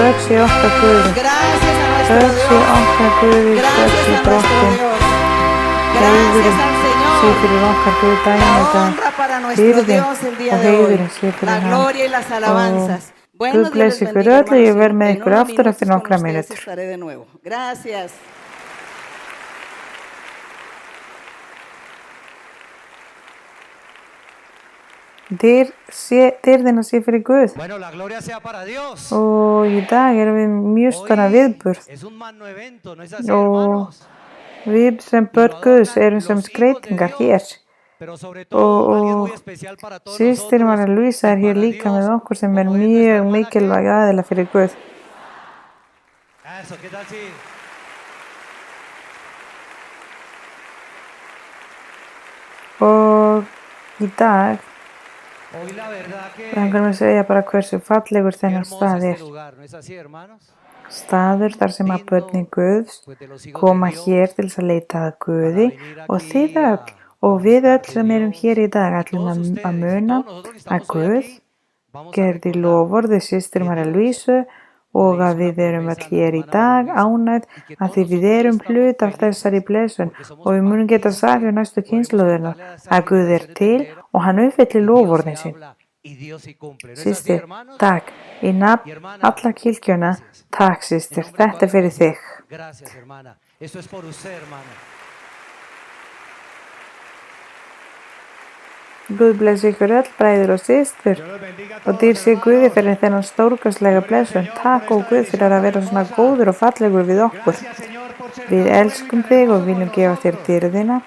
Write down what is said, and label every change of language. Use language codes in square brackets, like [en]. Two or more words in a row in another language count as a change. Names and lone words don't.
[is] sé okkar Guði. [es] Gracias a nuestro [is] Þökk sé [es] Dios. [is] okkar Guði, þökk [es] Gracias [is] sé [es] a nuestro [is] Drottinn. [es] Dios. Gracias [is] Heiðurinn [es] al [is] sé [es] Señor. [is] fyrir okkar Guð [es] La [is] daginn í dag. [es] honra para nuestro [is] Dýrðin [es] Dios el día [is] og [es] de hoy. [is] heiðurinn sé [es] La [is] fyrir hann. [es] gloria y las alabanzas. Bueno, [is] Guð [es] Dios les [is] blessi ykkur [es] bendiga, [is] öll og ég [es] hermanos. [is] verð með [es] En [is] ykkur [es] unos [is] aftur eftir [es] minutos con [is] nokkrar [es] ustedes [is] mínútur. [es] estaré de nuevo. Gracias. [is] Dýrðina sé fyrir Guð. [es] Bueno, la gloria sea para Dios. [is] Og í dag erum við mjög stóra [es] Hoy [is] viðburð. [es] es un magno evento, ¿no es así, [is] Og [es] hermanos? [is] við sem börn Guðs erum sem skreitingar hér. [es] Pero sobre todo, alguien muy [is] Og [es] especial para todos [is] systir María nosotros Luisa [es] y [is] er hér [es] para [is] líka [es] Dios, [is] með okkur sem er [es] como es nuestra [is] mjög [es] hermana [is] mikilvæg [es] Kate. [is] aðila fyrir Guð. [es] Eso, ¿qué tal si? [is] Og í dag [es] Hoy la verdad que [is] langar mér að segja bara hversu fallegur [es] qué [is] þennan [es] hermoso [is] stað [es] este [is] er. [es] lugar, ¿no es así, hermanos? [is] Staður þar sem að börnin Guðs [es] Pues de los hijos [is] koma [es] de Dios [is] hér til þess að leita að Guði og [es] aquí [is] þið öll og [es] a [is] við [es] buscar [is] öll [es] de [is] sem erum [es] Dios. [is] hér í dag [es] Y [is] ætlum [es] todos [is] að [es] ustedes, y [is] muna [es] todos nosotros que [is] að [es] estamos hoy [is] Guð [es] aquí, vamos a [is] gerði [es] recordar [is] loforði systir María Luísu og að við erum öll hér í dag ánægð að því við erum hlut af þessari blessun og við munum geta sagt við næstu kynslóðina að Guð er til og hann uppfyllir loforðin sín. Systir, takk, í nafn alla kirkjuna, takk systir, þetta er fyrir þig. [es] Gracias, hermana. Esto es por usted, hermana. [is] Guð blessi ykkur öll, bræður og systur og dýr sé Guði fyrir þennan stórkostlega blessun. Takk og Guð fyrir að vera svona góður og fallegur við okkur. Við elskum þig og viljum gefa þér dýrðina.